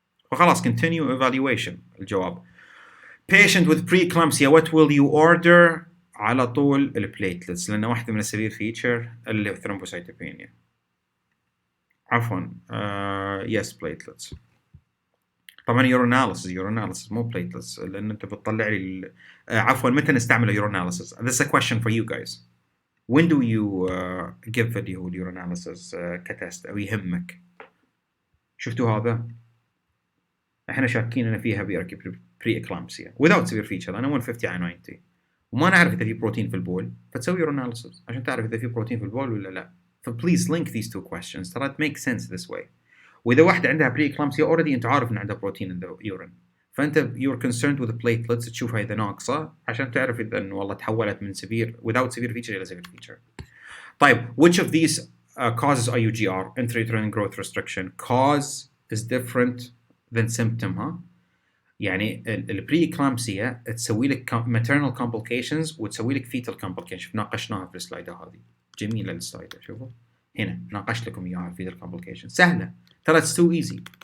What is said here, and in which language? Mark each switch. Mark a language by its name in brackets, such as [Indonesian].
[Arabic] فخلاص [English] continue evaluation [Arabic] الجواب. [English] Patient with preeclampsia, what will you order? [Arabic] على طول البليتلتس لأنه واحدة من السيفير فيتشر اللي هو thrombocytopenia. عفوا [English] yes platelets. [Arabic] طبعا urinalysis مو platelets لأن أنت بتطلع لي عفوا متى نستعمل urinalysis? [English] This is a question for you guys. When do you give [Arabic] اللي هو urinalysis كتست أو يهمك؟ شفتوا هذا؟ احنا شاكين ان فيها [English] pre-eclampsia without severe feature. [Arabic] انا 150 على 90 وما نعرف اذا في بروتين في البول فتسوي urinalysis عشان تعرف اذا في بروتين في البول ولا لا. فبليز [English] link these two questions [Arabic] ترى [English] it makes sense this way. [Arabic] واذا واحده عندها pre-eclampsia already انت عارف ان عندها بروتين [English] in the urine [Arabic] فانت [English] you're concerned with the platelets [Arabic] تشوفها اذا ناقصه عشان تعرف اذا انه والله تحولت من severe without severe feature الى severe feature. طيب [English] which of these causes IUGR intrauterine growth restriction? Cause is different than symptom, huh? [Arabic] يعني البري اكلامسيا تسوي لك [English] maternal complications [Arabic] وتسوي لك [English] fetal complications، [Arabic] ناقشناها في السلايد هذه. جميله السلايد، شوفوا هنا ناقشت لكم اياها [English] fetal complications [Arabic] سهله ترى، [English] it's too easy.